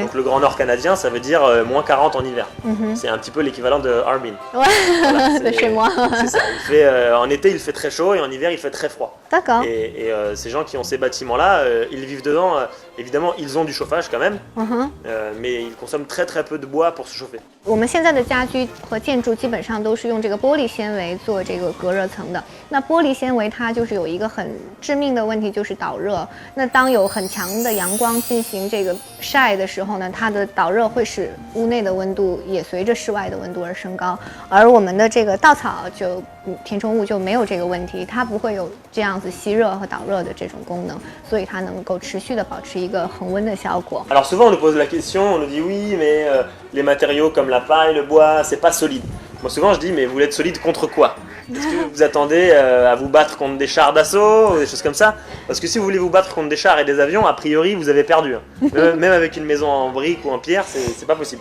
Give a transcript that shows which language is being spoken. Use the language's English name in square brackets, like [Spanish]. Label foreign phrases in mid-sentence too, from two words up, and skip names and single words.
[French] Donc le Grand Nord canadien, ça veut dire moins 40 en hiver. C'est un petit peu l'équivalent de Harbin. Ouais, voilà, de chez moi. C'est ça. En été, il fait très chaud et en hiver, il fait très froid. D'accord. Et ces gens qui ont ces bâtiments-là, ils vivent dedans. Évidemment, ils ont du chauffage quand même, mais ils consomment très très peu de bois pour se chauffer. [Chinese] 我们现在的家居和建筑基本上都是用这个玻璃纤维做这个隔热层的。那玻璃纤维它就是有一个很致命的问题，就是导热。那当有很强的阳光进行这个晒的时候呢，它的导热会使屋内的温度也随着室外的温度而升高。而我们的这个稻草填充物就没有这个问题，它不会有这样子吸热和导热的这种功能，所以它能够持续的保持一个恒温的效果。 [French] Alors souvent on nous pose la question, on nous dit oui mais les matériaux comme la paille, le bois, c'est pas solide. Moi souvent je dis mais vous voulez être solide contre quoi? Est-ce que vous attendez à vous battre contre des chars d'assaut ou des choses comme ça? Parce que si vous voulez vous battre contre des chars et des avions, a priori vous avez perdu. Même avec une maison en briques ou en pierre, c'est pas possible.